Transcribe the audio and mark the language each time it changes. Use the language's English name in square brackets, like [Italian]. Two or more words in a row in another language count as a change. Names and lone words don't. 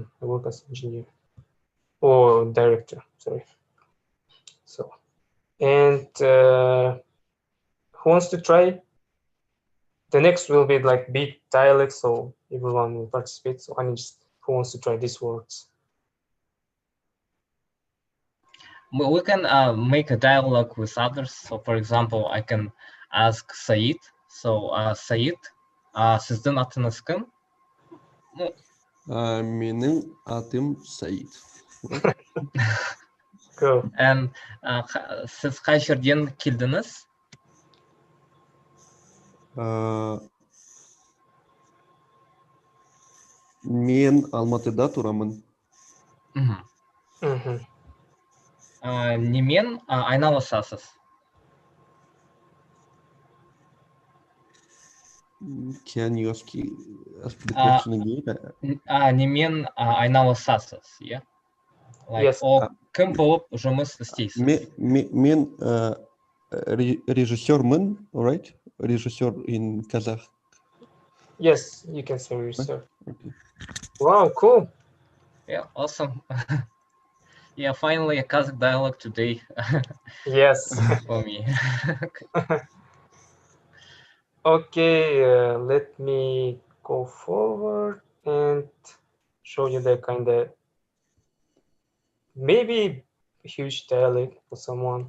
[English] I work as engineer. Or director, sorry. So, and who wants to try? The next will be like big dialect, so everyone will participate. So I need just who wants to try these words? We can make a dialogue with others. So for example, I can ask Said. So Said, [Kazakh] сіздің атыңыз кім? Менің атым Саид. [English] Go. [Kazakh] And сіз қай жерден келдіңіз? Мен Алматыда тұрамын. Немен айналысасыз? [English] Can you ask the question again? [Kazakh] Немен айналысасыз, [English] yeah? Like, Yes. [Kazakh] Кім болып жұмыс істейсіз? Мен режиссермін, [English] right? Режиссер in Kazakh. Yes, you can say research. Okay. Wow, cool. Yeah, awesome. Yeah, finally a Kazakh dialogue today. Yes. For me. Okay, let me go forward and show you the kind of maybe huge dialect for someone.